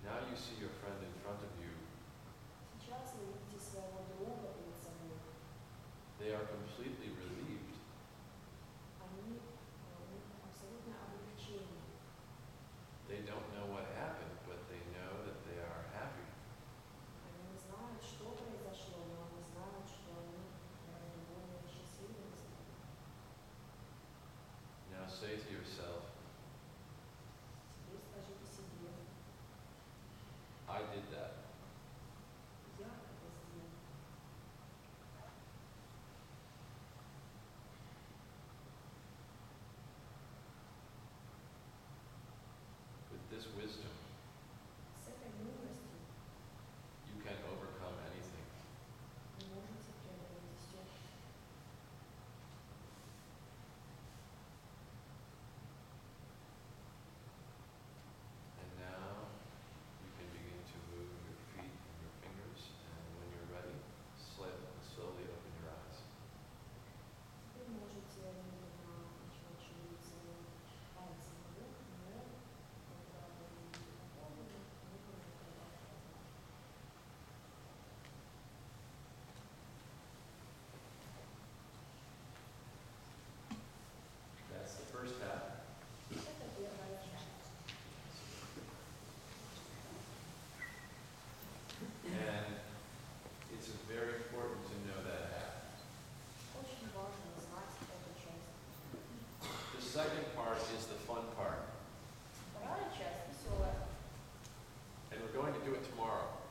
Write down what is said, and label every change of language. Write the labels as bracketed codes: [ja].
[en] you see your friend in front of you, [ru] Сейчас вы видите своего друга перед собой. [en] they are completely relieved. [ru] Они у них абсолютное облегчение. [en] They don't know what happened, but they know that they are happy. [ru] Они не знают, что произошло, но они знают, что они гораздо более счастливы. [en] Now say to yourself, [ru] Теперь скажите себе, [en] I did that. [ru] я это сделал. [en] With this wisdom, [ru] С этой мудростью [en] you can overcome anything. [ru] вы можете преодолеть все. [en] And now you can begin to move your feet and your fingers, and when you're ready, slowly open your eyes. [ru] Теперь можете медленно начать шевелить своими пальцами вверх, но когда вы будете готовы, медленно закрывать глаза. [en] That's the first half. [ru] Это первая часть. [en] And it's very important to know that half. [ru] Очень важно знать эту часть. [en] The second part is the fun part. [ru] Вторая часть веселая. [en] And we're going to do it tomorrow.